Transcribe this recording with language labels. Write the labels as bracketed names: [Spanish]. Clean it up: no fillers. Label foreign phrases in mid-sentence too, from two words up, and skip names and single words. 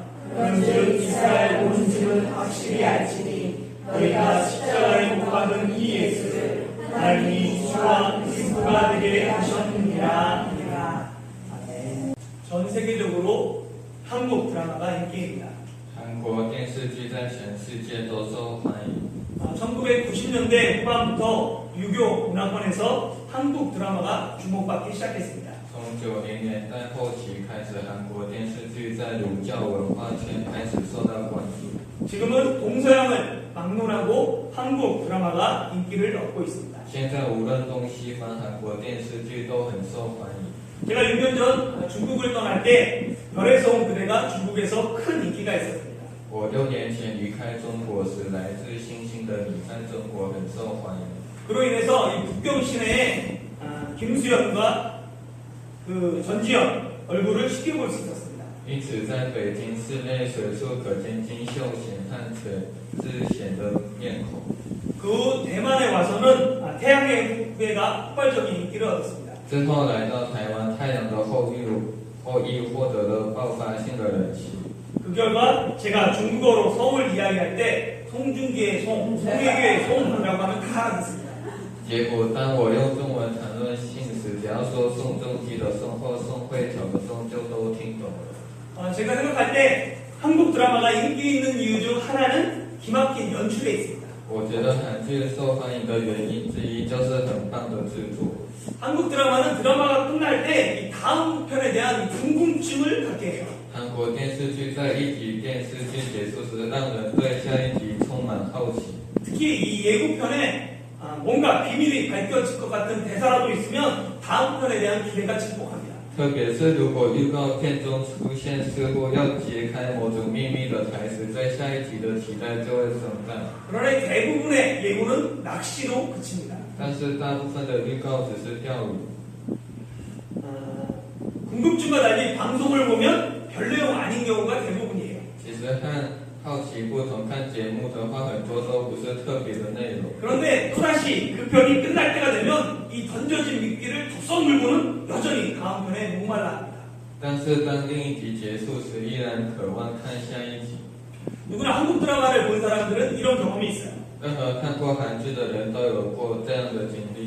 [Korean] 그런즉 이스라엘 온 집은 확실히 알지니 너희가 십자가에 못 박은 이 예수를 하나님이 주와 그리스도가 되게 하셨느니라. 아멘. 전 세계적으로 한국 드라마가 인기입니다. [Chinese] 韩国电视剧在全世界都受欢迎。 [Korean] 1990년대 후반부터 유교 문화권에서 한국 드라마가 주목받기 시작했습니다. [Chinese] 从90年代后期开始，韩国电视剧在儒教文化圈开始受到关注。 [Korean] 지금은 동서양을 막론하고 한국 드라마가 인기를 얻고 있습니다. [Chinese] 现在无论东西方，韩国电视剧都很受欢迎。 [Korean] 제가 6년 전 중국을 떠날 때 별에서 온 그대가 중국에서 큰 인기가 있었습니다. [Chinese] 我6年前离开中国时，来自星星的你在中国很受欢迎。 [Korean] 그로 인해서 이 북경 시내에 김수현과 그 전지현 얼굴을 쉽게 볼 수 있었습니다. [Chinese] 因此，在北京市内随处可见金秀贤和全智贤的面孔。 [Korean] 그 대만에 와서는 태양의 후예가 폭발적인 인기를 얻었습니다. [Chinese] 之后来到台湾，太阳的后裔获得了爆发性的人气。 [Korean] 그 결과 제가 중국어로 성을 이야기할 때 송중기의 송, 송혜교의 송이라고 하면 다 알아듣습니다. [Chinese] 结果，当我用中文谈论姓时，只要说宋仲基的宋或宋慧乔的宋，就都听懂了。 [Korean] 제가 생각할 때 한국 드라마가 인기 있는 이유 중 하나는 기막힌 연출에 있습니다. [Chinese] 我觉得韩剧受欢迎的原因之一就是很棒的制作。 [Korean] 한국 드라마는 드라마가 끝날 때 이 다음 편에 대한 궁금증을 갖게 해요. [Chinese] 韩国电视剧在一集电视剧结束时，让人对下一集充满好奇。 [Korean] 특히 이 예고편에 뭔가 비밀이 밝혀질 것 같은 대사라도 있으면 다음 편에 대한 기대가 증폭합니다. [Chinese] 特别是如果预告片中出现似乎要揭开某种秘密的台词，在下一集的期待就会增大。 [Korean] 그러나 대부분의 예고는 낚시로 그칩니다. [Chinese] 但是大部分的预告只是钓鱼。 [Korean] 궁금증과 달리 방송을 보면 별 내용 아닌 경우가 대부분이에요. [Chinese] 其实和好奇不同，看节目的话，很多都不是特别的内容。 [Korean] 그런데 또다시 그 편이 끝날 때가 되면 이 던져진 미끼를 툭 물고는 여전히 다음 편에 목말라 합니다. [Chinese] 但是当另一集结束时，依然渴望看下一集。 [Korean] 누구나 한국 드라마를 본 사람들은 이런 경험이 있어요. [Chinese] 任何看过韩剧的人都有过这样的经历。